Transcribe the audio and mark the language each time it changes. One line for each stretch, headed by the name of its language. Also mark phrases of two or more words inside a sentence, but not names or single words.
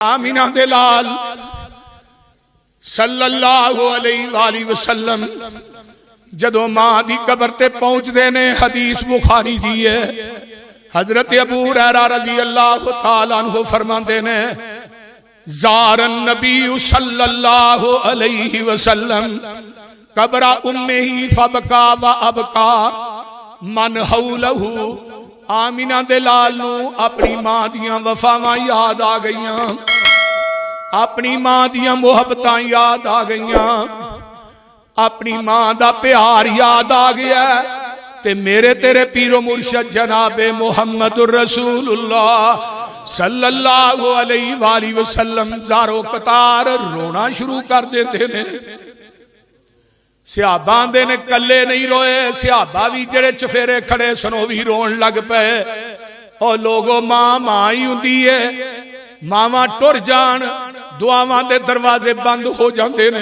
Punjabi: آمنہ دے لال
Arabic: صلى الله عليه وسلم
Punjabi: جدوں ماں دی قبر تے پہنچدے نے، حدیث بخاری دی ہے. حضرت ابو ہریرہ
Arabic: رضي الله تعالى عنه
Punjabi: فرماتے نے,
Arabic: زار النبي صلى الله عليه وسلم قبر أمه فبكى وأبكى من حوله.
Punjabi: آمنہ دے لال نوں اپنی ماں دیاں وفاواں یاد آ گئیاں، اپنی ماں دیاں محبتاں یاد آ گئیاں، اپنی ماں دا پیار یاد آ گیا. تے میرے تیرے پیرو مرشد جناب
Arabic: محمد رسول الله صلى الله عليه وسلم
Punjabi: زار و قطار رونا شروع کر دیتے نے. صحابہ آندے نے کلے نہیں روئے، صحابہ بھی جیہڑے چوپھیرے کھڑے سن وہ بھی رون لگ پئے. اور لوگوں ماں ماں ہی ہندی ہے، ماواں ٹر جان دعاواں دے دروازے بند ہو جاتے نے.